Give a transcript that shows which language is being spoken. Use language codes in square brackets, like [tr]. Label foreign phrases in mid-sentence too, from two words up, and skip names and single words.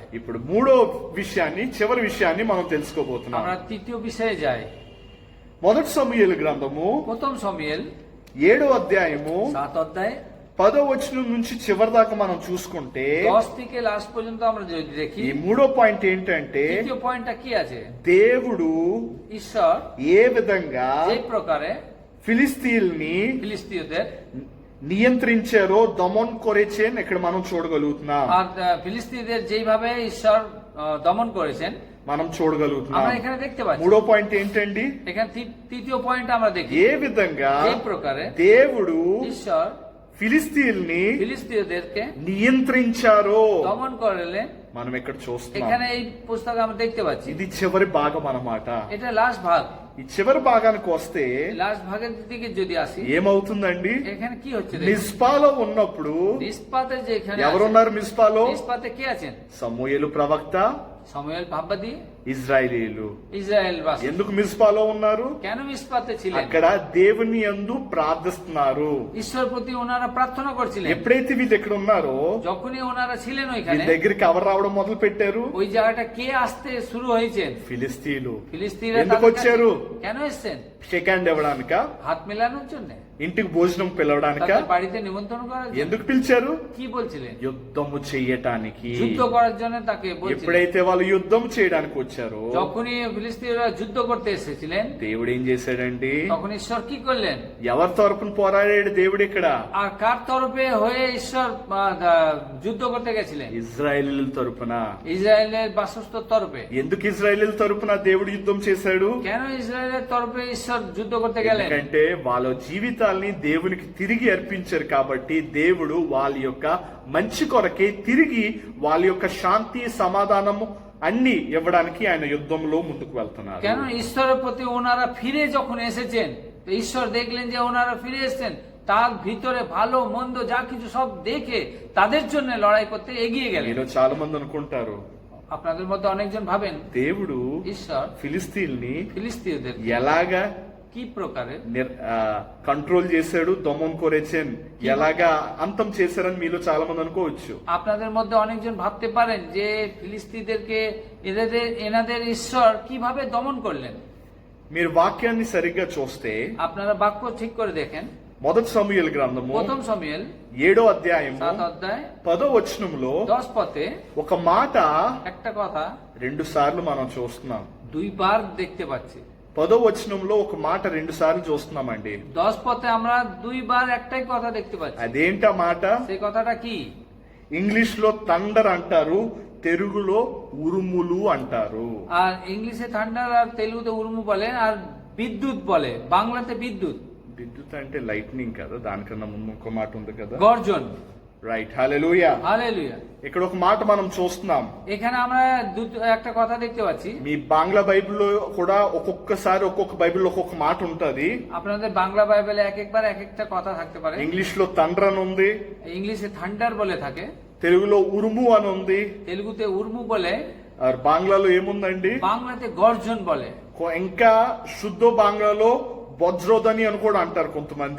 [te] ఇప్పుడు మూడో విషయాన్ని, చివరి విషయాన్ని మనం తెలుసుకోబోతున్నాం। [bn] আমরা তৃতীয় বিষয়ে যাই। [te] మొదటి సమూయేలు గ్రంథము [bn] প্রথম শমূয়েল [te] 7వ అధ్యాయము [bn] 7 অধ্যায় [te] 10వ వచనం నుంచి చివరి దాకా మనం చూసుకుంటే, [bn] 10 থেকে লাস্ট পর্যন্ত আমরা যদি দেখি, [te] ఈ మూడో పాయింట్ ఏంటంటే, [bn] তৃতীয় পয়েন্টটা কি আছে? [te] దేవుడు [bn] ঈশ্বর [te] ఏ విధంగా [bn] যে প্রকারে [te] ఫిలిస్తీయుల్ని [bn] ফিলিস্তীয়দের [te] నియంత్రించారో, [bn] দমন করেছেন [te] ఇక్కడ మనం చూడగలుగుతున్నాం। [bn] আর ফিলিস্তীয়দের যেইভাবে ঈশ্বর দমন করেছেন [te] మనం చూడగలుగుతున్నాం। [bn] আমরা এখানে দেখতে পাচ্ছি। [te] మూడో పాయింట్ ఏంటండి? [bn] এখানে তৃতীয় পয়েন্ট আমরা দেখি, [te] ఏ విధంగా [bn] যে প্রকারে [te] దేవుడు [bn] ঈশ্বর [te] ఫిలిస్తీయుల్ని [bn] ফিলিস্তীয়দেরকে [te] నియంత్రించారో [bn] দমন করলেন [te] మనం ఇక్కడ చూస్తున్నాం। [bn] এখানে এই পুস্তকে আমরা দেখতে পাচ্ছি। [te] ఇది చివరి భాగం అన్నమాట। [bn] এটা লাস্ট ভাগ। [te] ఈ చివరి భాగానికి వస్తే [bn] লাস্ট ভাগের দিকে যদি আসি, [te] ఏమవుతుందండి? [bn] এখানে কি হচ্ছে দেখুন। [te] మిస్పాలో ఉన్నప్పుడు [bn] মিসপাতে যে এখানে [te] ఎవరున్నారు మిస్పాలో? [bn] মিসপাতে কে আছেন? [te] సమూయేలు ప్రవక్త, [bn] সমুয়েল ভাববাদী, [te] ఇజ్రాయేలీలు. [bn] ইসরায়েল বাসী। [te] ఎందుకు మిస్పాలో ఉన్నారు? [bn] কেন মিসপাতে ছিলেন? [te] అక్కడ దేవుని యందు ప్రార్థిస్తున్నారు. [bn] ঈশ্বর প্রতি ওনারা প্রার্থনা করছিলেন। [te] ఎప్పుడైతే వీళ్ళు ఇక్కడ ఉన్నారో [bn] যখনই ওনারা ছিলেন [te] వీళ్ళ [bn] ওইখানে, [te] దగ్గరికి ఎవరు రావడం మొదలు పెట్టారు? [bn] ওই জায়গাটা কে আসতে শুরু হয়েছেন? [te] ఫిలిస్తీన్లు. [bn] ফিলিস্তিনিরা [te] ఎందుకు [bn] তাদের কাছে [te] వచ్చారు? [bn] কেন এসেছেন? [te] షేక్ హ్యాండ్ ఇవ్వడానిక? [bn] হাত মেলানোর জন্য? [te] ఇంటికి భోజనం పిలవడానిక? [bn] তাদের বাড়িতে নিমন্ত্রণ করার জন্য? [te] ఎందుకు పిలిచారు? [bn] কি বলছিলেন? [te] యుద్ధము చెయ్యటానికి. [bn] যুদ্ধ করার জন্য তাকে বলছিলেন। [te] ఎప్పుడైతే వాళ్ళు యుద్ధం చేయడానికి వచ్చారో [bn] যখনই ফিলিস্তিনিরা যুদ্ধ করতে এসেছিলেন, [te] దేవుడు ఏం చేశాడండి? [bn] তখন ঈশ্বর কি করলেন? [te] ఎవరి తరపున పోరాడాడు దేవుడు ఇక్కడ? [bn] আর কার তরফে হয়ে ঈশ্বর যুদ্ধ করতে গেছিলেন? [te] ఇజ్రాయేలీల తరపున. [bn] ইসরায়েলের বাসস্থ তরফে। [te] ఎందుకు ఇజ్రాయేలీల తరపున దేవుడు యుద్ధం చేశాడు? [bn] কেন ইসরায়েলের তরফে ঈশ্বর যুদ্ধ করতে গেলেন? [te] ఎందుకంటే వాళ్ళ జీవితాల్ని దేవునికి తిరిగి అర్పించారు కాబట్టి దేవుడు వాళ్ళ యొక్క మంచి కొరకే తిరిగి వాళ్ళ యొక్క శాంతి సమాధానము అన్ని ఇవ్వడానికి ఆయన యుద్ధంలో ముందుకు వెళ్తున్నారు. [bn] কেন ঈশ্বরের প্রতি ওনারা ফিরে যখন এসেছেন, তো ঈশ্বর দেখলেন যে ওনারা ফিরে এসেছেন, তার ভিতরে ভালো মন্দ যা কিছু সব দেখে তাদের জন্য লড়াই করতে এগিয়ে গেলেন। [te] మీలో చాలా మంది అనుకుంటారు [bn] আপনাদের মধ্যে অনেকজন ভাবেন [te] దేవుడు [bn] ঈশ্বর [te] ఫిలిస్తీన్ని [bn] ফিলিস্তিনিদের [te] ఎలాగా [bn] কি প্রকারে [te] కంట్రోల్ చేశాడు, [bn] দমন করেছেন, [te] ఎలాగా అంతం చేశారని మీలో చాలా మంది అనుకోవచ్చు. [bn] আপনাদের মধ্যে অনেকজন ভাবতে পারেন যে ফিলিস্তিনিদেরকে এনাদের ঈশ্বর কিভাবে দমন করলেন। [te] మీరు వాక్యాన్ని సరిగ్గా చూస్తే [bn] আপনারা বাক্য ঠিক করে দেখেন, [te] మొదటి సమూయేలు గ్రంథము [bn] প্রথম సమూయేল [te] 7వ అధ్యాయము [bn] 7 অধ্যায় [te] 10వ వచనంలో [bn] 10 পদে [te] ఒక మాట [bn] একটা কথা [te] 2 సార్లు మనం చూస్తున్నాం. [bn] দুইবার দেখতে পাচ্ছি। [te] 10వ వచనంలో ఒక మాట 2 సార్లు చూస్తున్నామండి. [bn] 10 পদে আমরা দুইবার একটাই কথা দেখতে পাচ্ছি। [te] అదేంట మాట? [bn] সেই কথাটা কি? [te] ఇంగ్లీష్ లో థండర్ అంటారు, తెలుగులో ఉరుములు అంటారు. [bn] আর ইংলিশে থান্ডার আর তেলুগুতে উর্মু বলে, আর বিদ্যুৎ বলে, বাংলাতে বিদ্যুৎ। [te] విద్యుత్ అంటే లైట్నింగ్ కదా, దానికన్నా ముందు ఇంకో మాట ఉంది కదా. [bn] গর্জন। [te] రైట్, హల్లెలూయా. [bn] হালেলুয়া। [te] ఇక్కడ ఒక మాట మనం చూస్తున్నాం. [bn] এখানে আমরা একটা কথা দেখতে পাচ্ছি। [te] మీ বাংলা బైబిల్లో కూడా ఒక్కొక్కసారి ఒక్కొక్క బైబిల్లో ఒక్కొక్క మాట ఉంటది. [bn] আপনাদের বাংলা বাইবেলে এক একবার এক একটা কথা থাকতে পারে। [te] ఇంగ్లీష్ లో థండర్ అని ఉంది, [bn] ইংলিশে থান্ডার বলে থাকে, [te] తెలుగులో ఉరుము అని ఉంది, [bn] তেলুগুতে উর্মু বলে, [te] আর বাংলাలో ఏముందండి? [bn] বাংলাতে গর্জন বলে, [te] ఇంకా శుద్ధ బాంగ్లాలో వజ్రోదని అని కూడా అంటారు కొంతమంది.